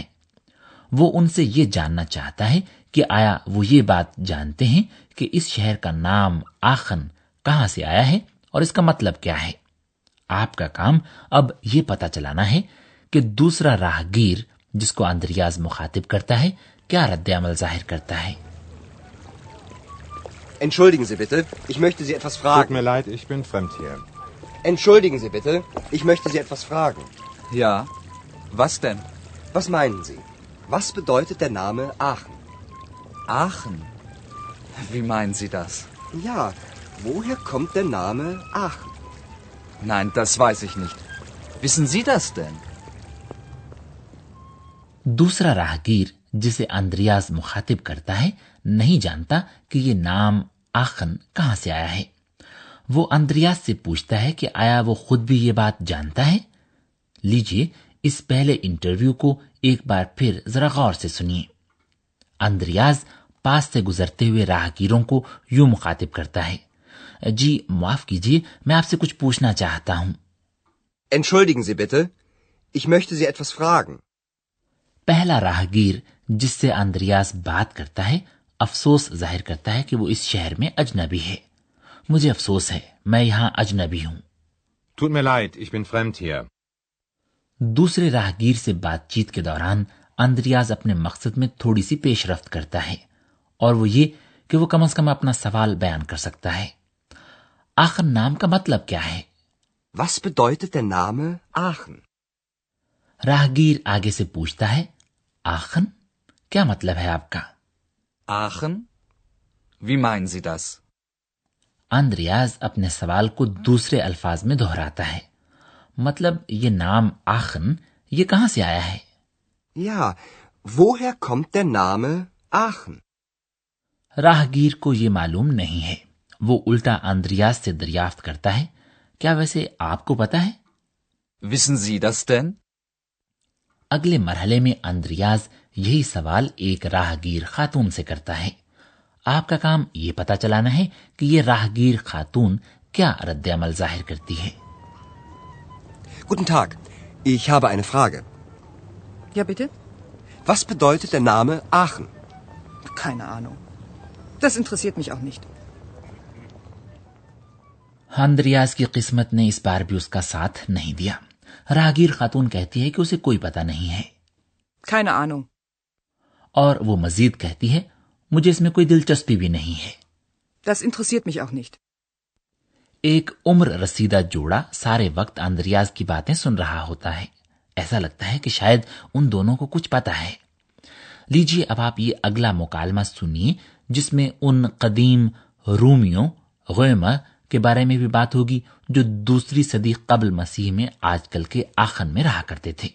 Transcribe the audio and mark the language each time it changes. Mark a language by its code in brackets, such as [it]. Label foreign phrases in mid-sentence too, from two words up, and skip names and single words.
[ur] وہ ان سے یہ جاننا چاہتا ہے کہ آیا وہ یہ بات جانتے ہیں کہ اس شہر کا نام آخن کہاں سے آیا ہے اور اس کا مطلب کیا ہے. آپ کا کام اب یہ پتا چلانا ہے کہ دوسرا راہگیر جس کو آندریاز مخاطب کرتا ہے کیا ردِ عمل ظاہر کرتا ہے. [de] Entschuldigen Sie bitte, ich möchte Sie etwas fragen. Tut mir leid, ich bin fremd hier. Entschuldigen Sie bitte, ich möchte Sie etwas fragen. Ja, was denn? Was meinen Sie? Was bedeutet der Name Aachen? Aachen? Wie meinen Sie das? Ja, woher kommt der Name Aachen? Nein, das weiß ich nicht. Wissen Sie das denn? [ur] دوسرا راہگیر جسے آندریاز مخاطب کرتا ہے نہیں جانتا کہ یہ نام آخن کہاں سے آیا ہے. وہ آندریاز سے پوچھتا ہے کہ آیا وہ خود بھی یہ بات جانتا ہے. لیجیے اس پہلے انٹرویو کو ایک بار پھر ذرا غور سے سنیے. آندریاز پاس سے گزرتے ہوئے راہگیروں کو یوں مخاطب کرتا ہے، جی معاف کیجیے، میں آپ سے کچھ پوچھنا چاہتا ہوں. [de] Entschuldigen Sie bitte, ich möchte Sie etwas fragen. [ur] پہلا راہگیر جس سے آندریاز بات کرتا ہے افسوس ظاہر کرتا ہے کہ وہ اس شہر میں اجنبی ہے. مجھے افسوس ہے، میں یہاں اجنبی ہوں. [de] Tut mir leid, ich bin fremd hier. [ur] دوسرے راہگیر سے بات چیت کے دوران آندریاز اپنے مقصد میں تھوڑی سی پیش رفت کرتا ہے، اور وہ یہ کہ وہ کم سے کم اپنا سوال بیان کر سکتا ہے. آخن نام کا مطلب کیا ہے? [de] Was bedeutet der Name Aachen? [ur] راہگیر آگے سے پوچھتا ہے، آخن کیا مطلب ہے آپ کا? [de] Aachen? Wie meinen Sie das? [ur] آندریاز اپنے سوال کو دوسرے الفاظ میں دہراتا ہے، مطلب یہ نام آخن یہ کہاں سے آیا ہے? [de] Ja, woher kommt der Name Aachen? [ur] راہگیر کو یہ معلوم نہیں ہے. وہ الٹا آندریاز سے دریافت کرتا ہے، کیا ویسے آپ کو پتا ہے? [de] Wissen Sie das denn? [ur] اگلے مرحلے میں آندریاز یہی سوال ایک راہگیر خاتون سے کرتا ہے. آپ کا کام یہ پتا چلانا ہے کہ یہ راہگیر خاتون کیا رد عمل ظاہر کرتی ہے. [de] Guten Tag, ich habe eine Frage. Ja, bitte? Was bedeutet der Name Aachen? Keine Ahnung. Das interessiert mich auch nicht. [ur] آندریاس کی قسمت نے اس بار بھی اس کا ساتھ نہیں دیا. راہگیر خاتون کہتی ہے کہ اسے کوئی پتا نہیں ہے. [de] Keine Ahnung. [ur] اور وہ مزید کہتی ہے، مجھے اس میں کوئی دلچسپی بھی نہیں ہے. [de] Das interessiert mich auch nicht. [ur] ایک عمر رسیدہ جوڑا سارے وقت آندریاس کی باتیں سن رہا ہوتا ہے. ایسا لگتا ہے کہ شاید ان دونوں کو کچھ پتا ہے. لیجیے اب آپ یہ اگلا مکالمہ سنیے، جس میں ان قدیم رومیوں گیمر کے بارے میں بھی بات ہوگی جو دوسری صدی قبل مسیح میں آج کل کے آخن میں رہا کرتے تھے.